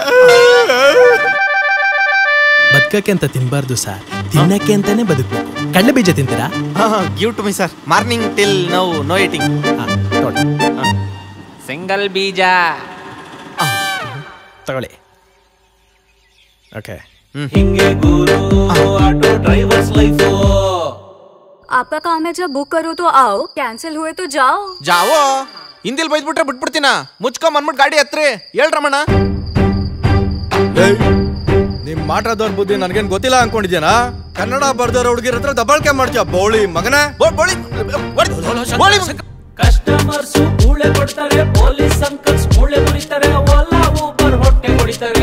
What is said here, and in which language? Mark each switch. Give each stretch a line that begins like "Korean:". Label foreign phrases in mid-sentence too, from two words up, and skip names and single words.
Kannada: ಬದುಕಕ್ಕೆ ಅಂತ ತಿನ್ಬಾರ್ದು ಸರ್, ತಿನ್ನಕ್ಕೆ ಅಂತಾನೆ ಬದುಕಬೇಕು. ಕಡಲೆ ಬೀಜ ತಿಂತೀರಾ?
English: Give to me sir. Morning till now no eating.
Kannada: ಸಿಂಗಲ್ ಬೀಜ ತಗೊಳ್ಳಿ. ಓಕೆ. ಹಿಂಗೆ ಗುರು
English: auto drivers life.
Hindi: आपका काम है, जब बुक करो तो आओ, कैंसिल हुए तो जाओ.
Kannada: ಜಾವೋ ಹಿಂದಿಲ್ ಬೈದ್ಬಿಟ್ರೆ ಬಿಟ್ಬಿಡ್ತೀನ. ಮುಚ್ಕೊಂಡ್ ಬಂದ್ಬಿಟ್ಟು ಗಾಡಿ ಹತ್ರಿ. ಹೇಳ್ರಮಣ. ನಿಮ್ ಮಾಟದವ್ರ ಬುದ್ಧಿ ನನ್ಗೇನ್ ಗೊತ್ತಿಲ್ಲ ಅನ್ಕೊಂಡಿದ್ಯಾನ? ಕನ್ನಡ ಬರ್ದವ್ರ ಹುಡುಗಿರ ಹತ್ರ ದಬ್ಬಾಳಿಕೆ ಮಾಡ್ತೀಯ ಬೋಳಿ ಮಗನೇ. ಕಸ್ಟಮರ್ಸ್ ಮೂಳೆ ಕೊಡ್ತಾರೆ, ಪೊಲೀಸ್ ಅಂಕಲ್ಸ್ ಮೂಳೆ ಮುರಿತಾರೆ, ಓಲಾ ಊಬರ್ ಹೊಟ್ಟೆ ಹೊಡಿತಾರೆ.